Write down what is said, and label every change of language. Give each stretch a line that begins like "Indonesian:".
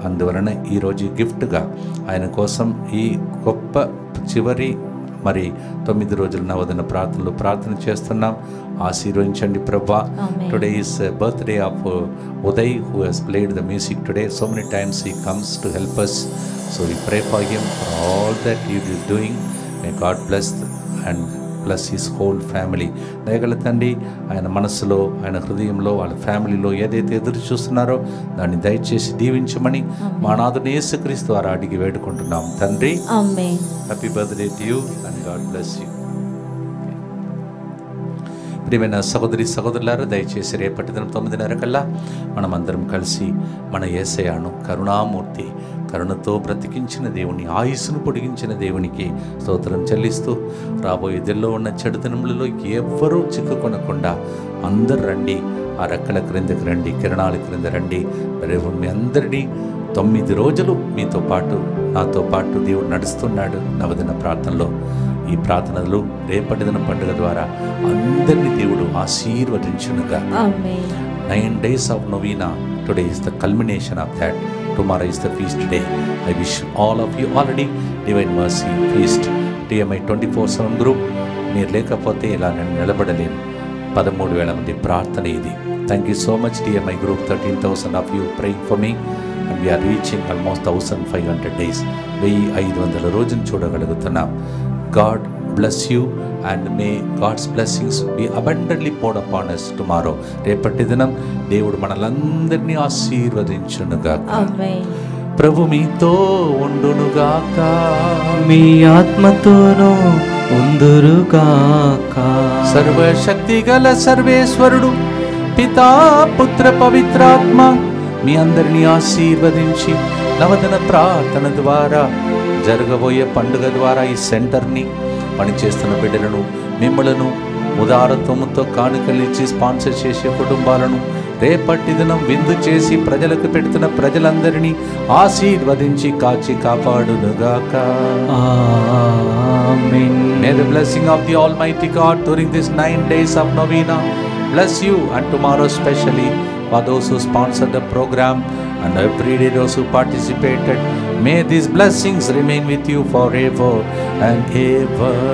Telugu: అందువలన ఈరోజు గిఫ్ట్గా ఆయన కోసం ఈ గొప్ప చివరి 9 రోజుల నవదిన ప్రార్థనలు ప్రార్థన చేస్తున్నాం. ఆశీర్వదించండి ప్రభా.
English: Today is birthday of Uday who has played the music today. So many times he comes to help us. So we pray for him for all that he is doing. May God bless and bless his whole family.
Telugu: దయగల తండ్రి ఆయన మనసులో, ఆయన హృదయంలో, వాళ్ళ ఫ్యామిలీలో ఏదైతే ఎదురు చూస్తున్నారో దాన్ని దయచేసి దీవించమని మా నాథుని యేసుక్రీస్తు ద్వారా అడిగి వేడుకుంటున్నాం తండ్రి.
English: Happy birthday to you and God bless you.
Telugu: ప్రియమైన సహోదరి సహోదరులారా, దయచేసి రేపటి దినం 9:30 కల్లా మనమందరం కలిసి మన యేసయ్యను, కరుణామూర్తి, కరుణతో బ్రతికించిన దేవుని, ఆయుస్సును పొడిగించిన దేవునికి స్తోత్రం చెల్లిస్తూ, రాబోయే దిల్లో ఉన్న చెడుతనములలో ఎవ్వరూ చిక్కుకొనకుండా అందరు రండి, ఆ రెక్కల క్రిందకి రండి, కిరణాల క్రింద రండి. మరి మీ అందరినీ 9 రోజులు మీతో పాటు, నాతో పాటు దేవుడు నడుస్తున్నాడు నవదిన ప్రార్థనలో. ఈ ప్రార్థనలు రేపటి దిన పండుగ ద్వారా అందరినీ దేవుడు ఆశీర్వదించునుగా.
English: 9 days of novena. Today is the culmination of that. Tomorrow is the feast day. I wish all of you already Divine Mercy Feast.
Telugu: TMI 24/7 group. మీరు లేకపోతే ఇలా నేను నిలబడలేను.
English: 13,000
Telugu: మంది ప్రార్థన ఇది.
English: Thank you so much TMI group. 13,000 of you praying for me. And we are reaching almost 1,500 days. 1,500
Telugu: రోజులు చూడగలుగుతున్నాం.
English: God bless you and may God's blessings be abundantly poured upon us tomorrow.
Telugu: రేపటి దినం దేవుడు మనలందరినీ ఆశీర్వదించునుగాక. ఆమేన్. ప్రభు మీతో ఉండునుగాక, మీ ఆత్మతోనూ ఉందురుగాక. సర్వశక్తి గల సర్వేశ్వరుడు పితా పుత్ర పవిత్రాత్మ మీ అందరినీ ఆశీర్వదించి నవదిన ప్రార్థన ద్వారా, జరగబోయే పండుగ ద్వారా ఈ సెంటర్ని, పనిచేస్తున్న బిడ్డలను, మిమ్మలను ఉదారత్వముతో కానుకలిచ్చి స్పాన్సర్ చేసే కుటుంబాలను, రేపటి దినం విందు చేసి ప్రజలకు పెడుతున్న ప్రజలందరినీ ఆశీర్వదించి కాచి కాపాడునుగాక. ఆమేన్.
English: May the blessing of the Almighty God during this 9 days of novena bless you, and tomorrow especially for those who sponsored the program and every day those who participated. May these blessings remain with you forever and ever.